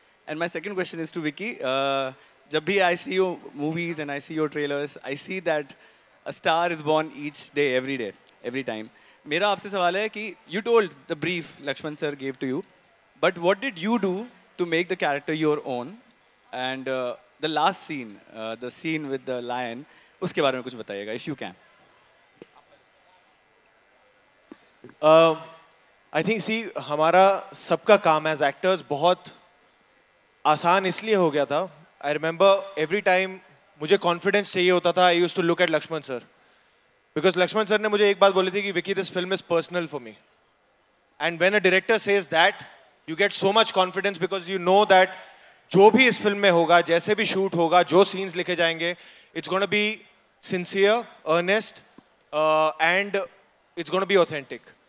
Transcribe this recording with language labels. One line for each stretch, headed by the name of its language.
English: And my second question is to Vicky.
Hindi: जब भी
English: I see your movies and I see your trailers, I see that a star is born each day, every time.
Hindi: मेरा आपसे सवाल है कि
English: you told the brief Lakshman sir gave to you, but what did you do to make the character your own? And the last scene, the scene with the lion,
Hindi: उसके बारे में कुछ बताइएगा,
English: if you can. I think see
Hindi: हमारा सबका काम
English: as actors
Hindi: बहुत आसान इसलिए हो गया था.
English: I remember every time
Hindi: मुझे confidence चाहिए होता था,
English: I used to look at Lakshman sir. Because Lakshman sir
Hindi: ने मुझे एक बात बोली थी कि
English: Vicky, this film is personal for me. And when a director says that, you get so much confidence because you know that
Hindi: जो भी इस फिल्म में होगा, जैसे भी शूट होगा, जो scenes लिखे जाएंगे,
English: it's going to be sincere, earnest, and it's going to be authentic.